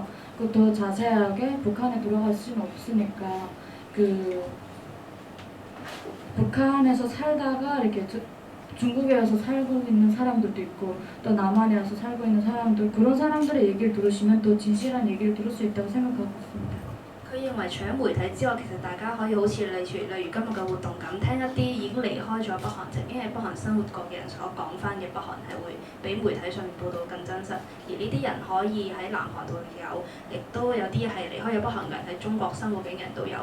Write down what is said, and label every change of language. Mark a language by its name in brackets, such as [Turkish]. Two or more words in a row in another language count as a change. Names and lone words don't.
[Korean] 그것도 자세하게 북한에 들어갈 수는 없으니까 북한에서 살다가 이렇게 중국에 와서 살고 있는 사람들도 있고 또 남한에 와서 살고 있는 사람들 그런 사람들의 얘기를 들으시면 더 진실한 얘기를 들을 수 있다고 생각하고 있습니다. [Cantonese] 佢認為除咗媒體之外，其實大家可以好似例如今日嘅活動咁，聽一啲已經離開咗北韓，曾經喺北韓生活過嘅人所講翻嘅北韓係會比媒體上面報導更真實。而呢啲人可以喺南韓度有，亦都有啲係離開咗北韓嘅人喺中國生活嘅人都有。